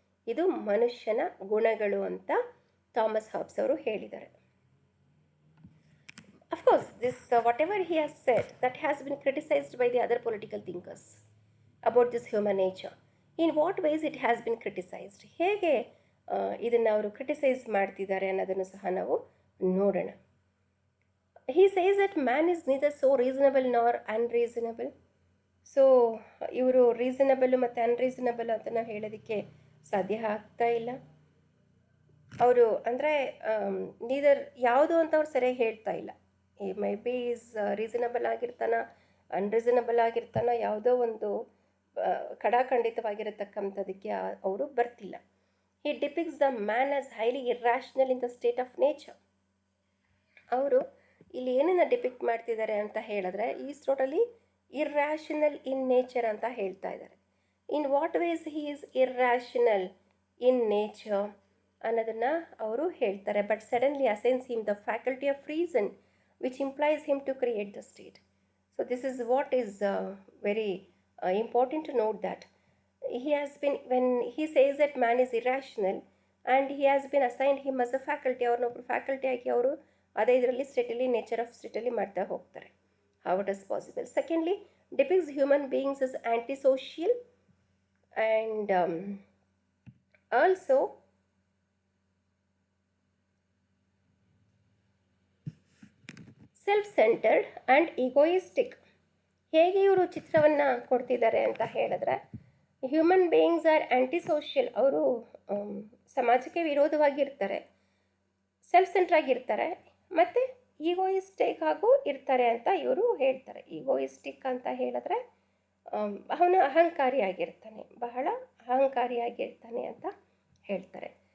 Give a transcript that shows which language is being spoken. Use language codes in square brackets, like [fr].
[kn] ಇದು ಮನುಷ್ಯನ ಗುಣಗಳು ಅಂತ ಥಾಮಸ್ ಹಾಬ್ಸ್ ಅವರು ಹೇಳಿದ್ದಾರೆ. [en] Of course, this whatever he has said, that has been criticized by the other political thinkers about this human nature. In what ways it has been criticized? [kn] ಹೇಗೆ ಇದನ್ನು ಅವರು criticise ಮಾಡ್ತಿದ್ದಾರೆ ಅನ್ನೋದನ್ನು ಸಹ ನಾವು ನೋಡೋಣ. [en] He says that man is neither so reasonable nor unreasonable. [kn] So ಇವರು reasonable ಮತ್ತು ಅನ್ರೀಸನಬಲ್ ಅಂತ ನಾವು ಹೇಳೋದಕ್ಕೆ ಸಾಧ್ಯ ಆಗ್ತಾ ಇಲ್ಲ. ಅವರು ಅಂದರೆ ನೀದರ್ ಯಾವುದು ಅಂತ ಅವ್ರು ಸರಿಯಾಗಿ ಹೇಳ್ತಾ ಇಲ್ಲ. ಈ [en] may be is [kn] ರೀಸನಬಲ್ ಆಗಿರ್ತಾನ, ಅನ್ರೀಸನಬಲ್ ಆಗಿರ್ತಾನ, ಯಾವುದೋ ಒಂದು ಖಡಾಖಂಡಿತವಾಗಿರತಕ್ಕಂಥದಕ್ಕೆ ಅವರು ಬರ್ತಿಲ್ಲ. [en] He depicts the man as highly irrational in the state of nature. [kn] ಅವರು ಇಲ್ಲಿ ಏನನ್ನು ಡಿಪಿಕ್ಟ್ ಮಾಡ್ತಿದ್ದಾರೆ ಅಂತ ಹೇಳಿದ್ರೆ, [en] is totally irrational in nature [kn] ಅಂತ ಹೇಳ್ತಾ ಇದ್ದಾರೆ. [en] in what ways he is irrational in nature [kn] ಅನ್ನೋದನ್ನು ಅವರು ಹೇಳ್ತಾರೆ. [en] But suddenly assigns him the faculty of reason which implies him to create the state. So this is what is very important to note, that he has been, when he says that man is irrational and he has been assigned him as a faculty, or no faculty [kn] ಆಗಿ ಅವರು ಅದೇ ಇದರಲ್ಲಿ ಸ್ಟೇಟಲ್ಲಿ nature of ಸ್ಟೇಟಲ್ಲಿ ಮಾಡ್ತಾ ಹೋಗ್ತಾರೆ. [en] How it is possible? Secondly, depicts human beings as antisocial and also self centred and egoistic. [kn] ಹೇಗೆ ಇವರು ಚಿತ್ರವನ್ನು ಕೊಡ್ತಿದ್ದಾರೆ ಅಂತ ಹೇಳಿದ್ರೆ, [en] Human beings are anti social. [kn] ಅವರು ಸಮಾಜಕ್ಕೆ ವಿರೋಧವಾಗಿರ್ತಾರೆ, ಸೆಲ್ಫ್ ಸೆಂಟ್ರಾಗಿರ್ತಾರೆ, ಮತ್ತು ಈಗೋಯಿಸ್ಟಿಕ್ ಹಾಗೂ ಇರ್ತಾರೆ ಅಂತ ಇವರು ಹೇಳ್ತಾರೆ. ಈಗೋಯಿಸ್ಟಿಕ್ ಅಂತ ಹೇಳಿದ್ರೆ ಅವನು ಅಹಂಕಾರಿಯಾಗಿರ್ತಾನೆ, ಬಹಳ ಅಹಂಕಾರಿಯಾಗಿರ್ತಾನೆ ಅಂತ ಹೇಳ್ತಾರೆ.